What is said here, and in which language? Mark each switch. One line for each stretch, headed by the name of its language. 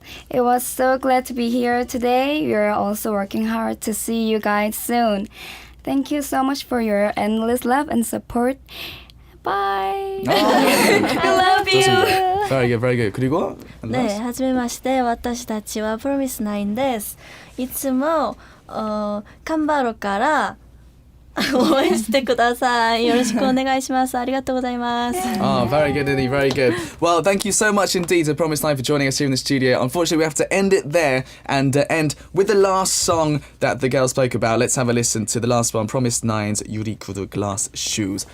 English: It was so glad to be here today. We are also working hard to see you guys soon. Thank you so much for your endless love and support. Bye. I love you. Very good, very good.
Korean: 그리고 네,
Japanese: はじめまして私たちはプロミスナインです。いつも頑張るから応援してください。よろしくお願いします。ありがとうございます。
English: Very good, Diddy, very good. Well, thank you so much indeed to Promise9 for joining us here in the studio. Unfortunately, we have to end it there and end with the last song that the girls spoke about. Let's have a listen to the last one, Promise9's Yuri Kudu Glass Shoes.